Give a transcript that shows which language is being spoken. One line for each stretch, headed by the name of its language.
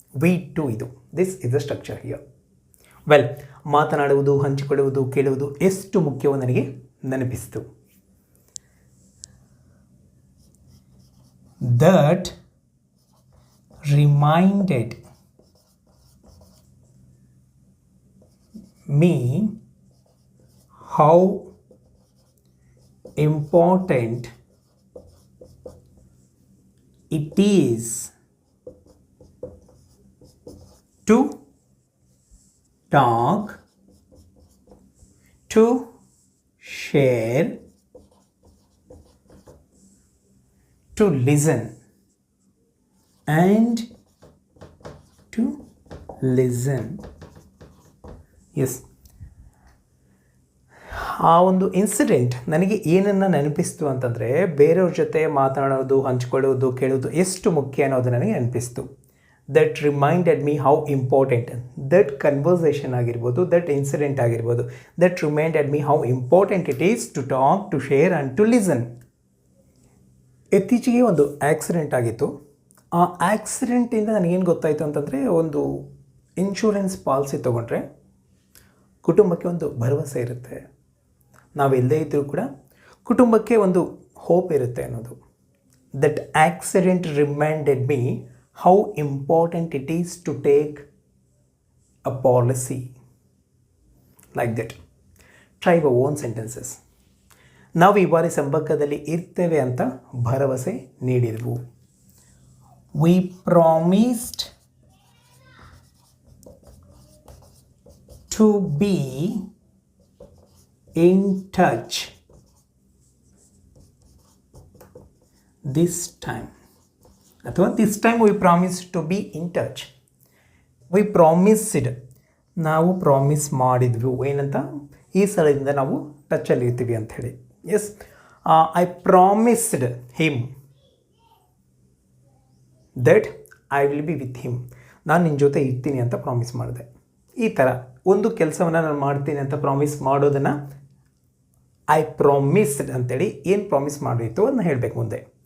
Kannada: V to, ಇದು
English: This is the structure here.
Kannada: Well, ಮಾತನಾಡುವುದು, ಹಂಚಿಕೊಳ್ಳುವುದು, ಕೇಳುವುದು ಎಷ್ಟು ಮುಖ್ಯವೋ ನನಗೆ ನೆನಪಿಸಿತು.
English: That reminded me how important it is to talk, to share, to listen and to listen.
Kannada: S, ಆ ಒಂದು ಇನ್ಸಿಡೆಂಟ್ ನನಗೆ ಏನನ್ನು ನೆನಪಿಸ್ತು ಅಂತಂದರೆ, ಬೇರೆಯವ್ರ ಜೊತೆ ಮಾತನಾಡೋದು, ಹಂಚ್ಕೊಳ್ಳೋದು, ಕೇಳೋದು ಎಷ್ಟು ಮುಖ್ಯ ಅನ್ನೋದು ನನಗೆ ನೆನಪಿಸ್ತು.
English: That reminded me how important. That conversation
Kannada: ಆಗಿರ್ಬೋದು,
English: That incident ಆಗಿರ್ಬೋದು, that reminded me how important it is to talk, to share and to listen.
Kannada: ಇತ್ತೀಚೆಗೆ ಒಂದು ಆಕ್ಸಿಡೆಂಟ್ ಆಗಿತ್ತು. ಆ ಆಕ್ಸಿಡೆಂಟಿಂದ ನನಗೇನು ಗೊತ್ತಾಯಿತು ಅಂತಂದರೆ, ಒಂದು ಇನ್ಶೂರೆನ್ಸ್ ಪಾಲಿಸಿ ತೊಗೊಂಡ್ರೆ ಕುಟುಂಬಕ್ಕೆ ಒಂದು ಭರವಸೆ ಇರುತ್ತೆ. ನಾವೆಲ್ಲದೇ ಇದ್ದರೂ ಕೂಡ ಕುಟುಂಬಕ್ಕೆ ಒಂದು ಹೋಪ್ ಇರುತ್ತೆ ಅನ್ನೋದು.
English: That accident reminded me how important it is to take a policy like that. Try your own sentences.
Kannada: ನಾವು ಈ ಬಾರಿ ಸಂಪರ್ಕದಲ್ಲಿ ಇರ್ತೇವೆ ಅಂತ ಭರವಸೆ ನೀಡಿದೆವು.
English: We promised to be in touch this time.
Kannada: ಅಥವಾ
English: this time we promised to be in touch. We promised,
Kannada: ನಾವು promise ಮಾಡಿದ್ವಿ ಏನಂತ, ಈ ಸಲದಿಂದ ನಾವು ಟಚ್ಚಲ್ಲಿ ಇರ್ತೀವಿ ಅಂತ ಹೇಳಿ.
English: Yes, I promised him that I will be with him.
Kannada: ನಾನು ನಿನ್ನ ಜೊತೆ ಇರ್ತೀನಿ ಅಂತ ಪ್ರಾಮಿಸ್ ಮಾಡಿದೆ. ಈ ಥರ ಒಂದು ಕೆಲಸವನ್ನು ನಾನು ಮಾಡ್ತೀನಿ ಅಂತ ಪ್ರಾಮಿಸ್ ಮಾಡೋದನ್ನು
English: I promised
Kannada: ಅಂತೇಳಿ ಏನು ಪ್ರಾಮಿಸ್ ಮಾಡಿತ್ತು ಅದನ್ನ ಹೇಳಬೇಕು ಮುಂದೆ.